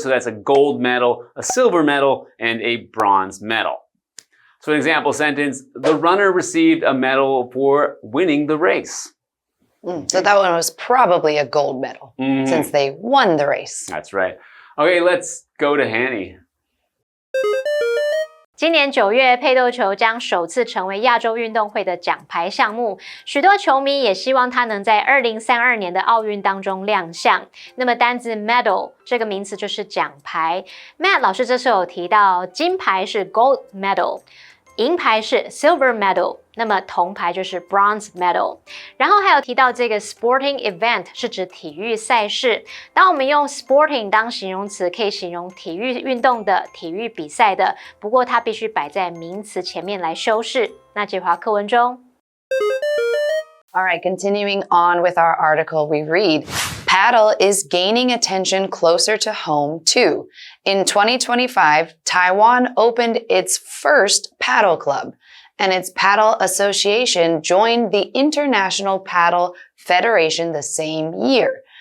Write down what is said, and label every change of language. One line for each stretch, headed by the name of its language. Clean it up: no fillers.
English: So that's a gold medal, a silver medal, and a bronze medal. So an example sentence, the runner received a medal for winning the race. So that one was probably a gold medal since they won the race. That's right. Okay, let's go to Hanny.
Chinese: 今年9月，配斗球将首次成为亚洲运动会的奖牌项目。许多球迷也希望它能在2032年的奥运当中亮相。那么单字 medal 这个名词就是奖牌。Matt 老师这次有提到，金牌是 gold medal， 银牌是 silver medal， 那么铜牌就是 bronze medal。然后还有提到这个 sporting event 是指体育赛事。当我们用 sporting 当形容词，可以形容体育运动的、体育比赛的，不过它必须摆在名词前面来修饰。那这话课文中。
English: All right, continuing on with our article, we read, Padel is gaining attention closer to home too. In 2025, Taiwan opened its first paddle club, and its paddle association joined the International Paddle Federation the same year.